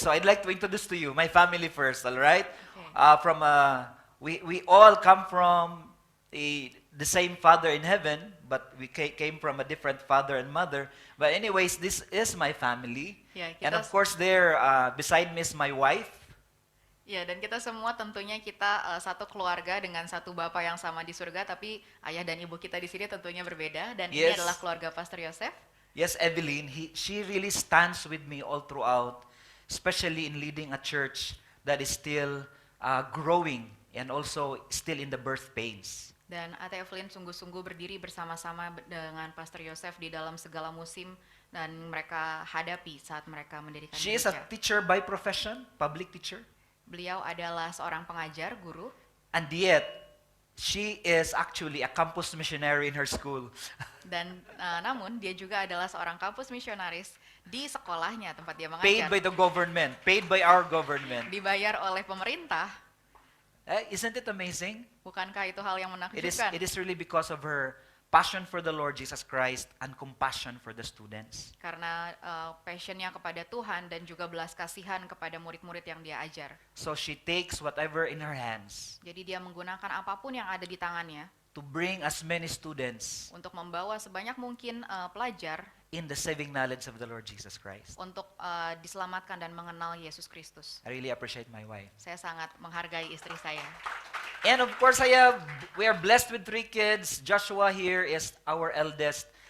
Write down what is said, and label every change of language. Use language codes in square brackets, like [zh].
[en] So I'd like to introduce to you my family first. All right, Okay. we all come from the same Father in heaven, but we came from a different father and mother. But anyways, this is my family, [id] Ya, [en] and [id] kita [en] of course there beside me is my wife. [id] Ya, dan kita semua tentunya kita satu keluarga dengan satu bapak yang sama di surga, tapi ayah dan ibu kita di sini tentunya berbeda. Dan ini [en] Yes. [id] adalah keluarga Pastor Yosef. [en] Yes, Evelyn, she really stands with me all throughout, especially in leading a church that is still growing and also still in the birth pains. [id] Dan Ate Evelyn sungguh-sungguh berdiri bersama-sama dengan Pastor Yosef di dalam segala musim dan mereka hadapi saat mereka mendirikan [en] She is a [id] gereja. [en] teacher by profession, public teacher, [id] Beliau adalah seorang pengajar, guru, [en] and yet she is actually a campus missionary in her school. [id] dan namun dia juga adalah seorang kampus misionaris di sekolahnya tempat dia [en] Paid by [id] mengajar. [en] the government, paid by our government. [id] Dibayar oleh pemerintah. [en] Isn't it amazing? [id] Bukankah itu hal yang [en] It [id] menakjubkan? [en] is really because of her passion for the Lord Jesus Christ and compassion for the students. [id] Karena passionnya kepada Tuhan dan juga belas kasihan kepada murid-murid yang dia ajar. [en] So she takes whatever in her hands [id] Jadi dia menggunakan apapun yang ada di tangannya [en] to bring as many students [id] untuk membawa sebanyak mungkin pelajar [en] in the saving knowledge of the Lord Jesus Christ. [id] untuk diselamatkan dan mengenal Yesus Kristus. [en] I really appreciate my wife. [id] Saya sangat menghargai istri saya. [en] And of course, we are blessed with 3 kids. Joshua here is our eldest.